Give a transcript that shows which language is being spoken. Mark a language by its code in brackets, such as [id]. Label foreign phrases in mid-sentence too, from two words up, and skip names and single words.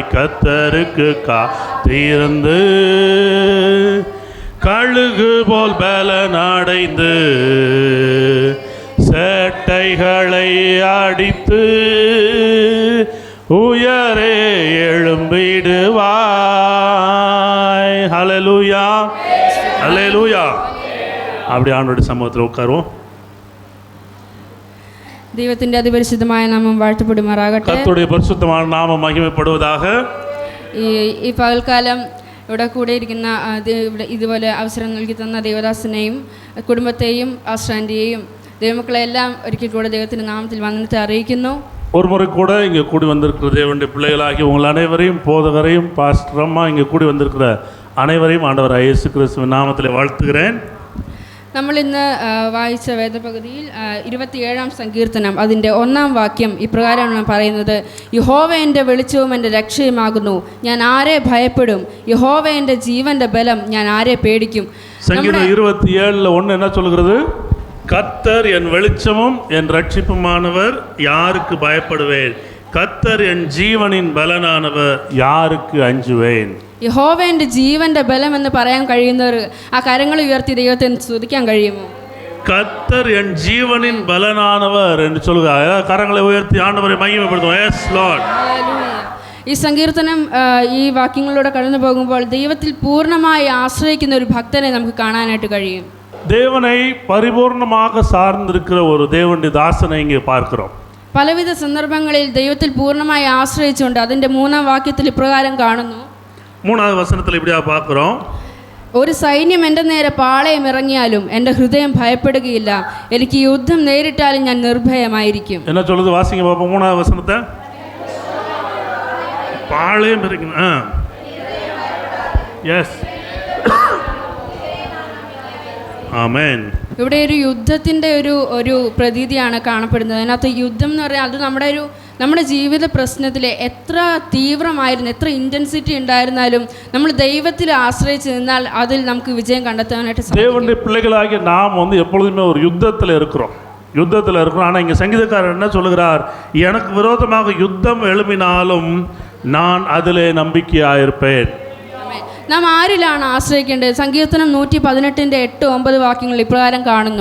[ta] கர்த்தருக்கு காத்திருந்து கழுகு போல் பலனடைந்து செட்டைகளை அடித்து உயரே எழும்பிடுவாய். ஹல்லேலூயா, ஹல்லேலூயா. அப்படி ஆண்டவருடைய சமூகத்தில் உட்காருவோம். [ml] ദൈവത്തിന്റെ അതിപരിശുദ്ധമായ നാമം വാഴ്ത്തപ്പെടുമാറാകട്ടെ. കർത്തരുടെ പരിശുദ്ധമായ നാമം മഹിമപ്പെടുവதாக. ഈ പകൽക്കാലം ഇവിടെ കൂടെ ഇരിക്കുന്ന ഇതുപോലെ അവസരം നൽകി തന്ന ദേവദാസനെയും കുടുംബത്തെയും ആശ്രാന്റിയെയും ദൈവമക്കളെ എല്ലാം ഒരിക്കൽ കൂടെ ദൈവത്തിൻ്റെ നാമത്തിൽ വന്നിട്ട് അറിയിക്കുന്നു. [ta] ஒரு முறை கூட இங்கே கூடி வந்திருக்கிற தேவனுடைய பிள்ளைகளாகி உங்கள் அனைவரையும், போதகரையும், பாஸ்டர் அம்மா, இங்கே கூடி வந்திருக்கிற அனைவரையும் ஆண்டவராகிய இயேசு கிறிஸ்துவின் நாமத்தில் வாழ்த்துகிறேன். [ml] നമ്മൾ ഇന്ന് വായിച്ച വേദപകുതിയിൽ 27-ാം സങ്കീർത്തനം അതിൻ്റെ 1-ാം വാക്യം ഇപ്രകാരമാണ് പറയുന്നത്: യഹോവ എൻ്റെ വെളിച്ചവും എൻ്റെ രക്ഷയുമാകുന്നു, ഞാൻ ആരെ ഭയപ്പെടും? യഹോവ എൻ്റെ ജീവൻ്റെ ബലം, ഞാൻ ആരെ പേടിക്കും? [ta] சங்கீதம் 27:1 என்ன சொல்கிறது? கர்த்தர் என் வெளிச்சமும் என் ரட்சிப்புமானவர், யாருக்கு பயப்படுவேன்? கர்த்தர் என் ஜீவனின் பலனானவர், யாருக்கு அஞ்சுவேன்? [ml] യഹോവ എൻ്റെ ജീവൻ്റെ ബലം എന്ന് പറയാൻ കഴിയുന്നവർ ആ കരങ്ങൾ ഉയർത്തി ദൈവത്തെ സ്തുതിക്കാൻ കഴിയുമോ? [ta] கர்த்தர் என் ஜீவனின் பலனானவர் என்று சொல்கிறார். கரங்களை உயர்த்தி ஆண்டவரை மகிமைப்படுத்துவோம். [en] Yes Lord. [ml] ഈ സങ്കീർത്തനം ഈ വാക്യങ്ങളിലൂടെ കടന്നു പോകുമ്പോൾ ദൈവത്തിൽ പൂർണ്ണമായി ആശ്രയിക്കുന്ന ഒരു ഭക്തനെ നമുക്ക് കാണാനായിട്ട് കഴിയും. [ta] தேவனை பரிபூர்ணமாக சார்ந்திருக்கிற ஒரு தேவனுடைய தாசனை இங்கே பார்க்கிறோம். [ml] പലവിധ സന്ദർഭങ്ങളിൽ ദൈവത്തിൽ പൂർണ്ണമായി ആശ്രയിച്ചുകൊണ്ട് അതിൻ്റെ 3-ാം വാക്യത്തിൽ ഇപ്രകാരം കാണുന്നു. [ta] 3வது வசனத்தில் இப்படியா பார்க்கிறோம்: [ml] ഒരു സൈന്യം എൻ്റെ നേരെ പാളയം ഇറങ്ങിയാലും എൻ്റെ ഹൃദയം ഭയപ്പെടുകയില്ല. എനിക്ക് യുദ്ധം നേരിട്ടാലും ഞാൻ നിർഭയമായിരിക്കും. [ta] என்ன சொல்லுது? வாசிங்க பாப்போம் 3வது வசனத்தை. பாளையம் இறங்கின எஸ் ആമേൻ. [ml] ഇവിടെ ഒരു യുദ്ധത്തിൻ്റെ ഒരു പ്രതീതിയാണ് കാണപ്പെടുന്നത്. അതിനകത്ത് യുദ്ധം എന്ന് പറഞ്ഞാൽ അത് നമ്മുടെ ജീവിത പ്രശ്നത്തിൽ എത്ര തീവ്രമായിരുന്നു, എത്ര ഇൻറ്റൻസിറ്റി ഉണ്ടായിരുന്നാലും നമ്മൾ ദൈവത്തിൽ ആശ്രയിച്ച് നിന്നാൽ അതിൽ നമുക്ക് വിജയം കണ്ടെത്താനായിട്ട് സാധിക്കും. [ta] தேவனுடைய பிள்ளைகளாகிய நாம் வந்து எப்பொழுதுமே ஒரு யுத்தத்தில் இருக்கிறோம். ஆனால் இங்கே சங்கீதக்காரர் என்ன சொல்லுகிறார்? எனக்கு விரோதமாக யுத்தம் எழும்பினாலும் நான் அதிலே நம்பிக்கையாயிருப்பேன். [ml] നാം ആരിലാണ് ആശ്രയിക്കേണ്ടത്? സങ്കീർത്തനം 118 8-9 വാക്യങ്ങൾ ഇപ്രകാരം കാണുന്നു.